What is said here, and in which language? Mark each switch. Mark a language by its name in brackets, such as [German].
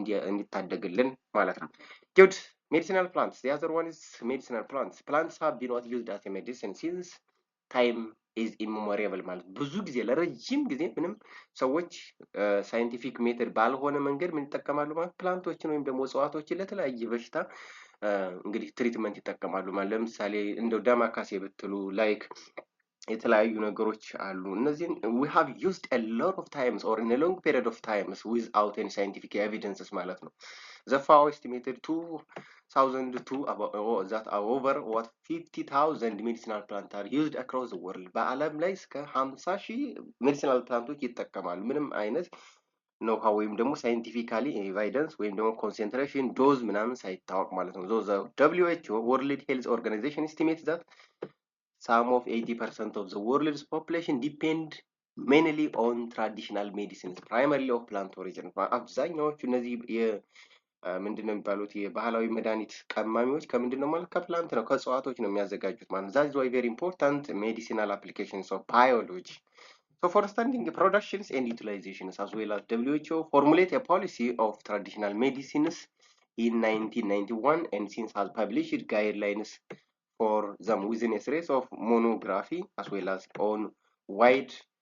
[Amharic] እንዲታደግልን ማለት ነው [English] good medicinal plants the other one is medicinal plants have been what used as a medicine since time is immemorial [Amharic] ማለት ብዙ ጊዜ ለረጅም ጊዜ ምንም ሰዎች ሳይንቲፊክ ሜተድ ባልሆነ መንገድ ምን ይጠቀማሉ ማለት ፕላንቶችን ወይም ደግሞ እጽዋቶችን ለተለያየ በሽታ እንግዲህ ትሪትመንት ይጠቀማሉ ማለት ለምሳሌ እንደው ዳማካሴ ብትሉ ላይክ የተለያዩ ነገሮች አሉ። እነዚህን [English] we have used a lot of times or in a long period of times without any scientific evidences [Amharic] ማለት ነው። [English] The FAO estimated 2002 that over what 50,000 medicinal plants are used across the world [Amharic] በዓለም ላይ እስከ 50,000 ሜዲሲናል ፕላንቶች ይጠቀማሉ። ምንም አይነት ነው ወይም ደግሞ ሳይንቲፊካሊ ኤቪደንስ ወይም ደግሞ ኮንሰንትሬሽን ዶዝ ምናምን ሳይታወቅ ማለት ነው። [English] the WHO World Health Organization estimates that some of 80% of the world's population depend mainly on traditional medicines, primarily of plant origin. [Amharic] አብዛኛዎቹ እነዚህ ምንድነው የሚባሉት የባህላዊ መድኃኒት ቀማሚዎች ከምንድነው ማለት ከፕላንት ነው ከእጽዋቶች ነው የሚያዘጋጁት ማለት [English] that's why very important medicinal applications of biology. So for understanding the productions and utilizations as well as WHO formulate a policy of traditional medicines in 1991 and since has published guidelines for them within a series of monography as well as on wide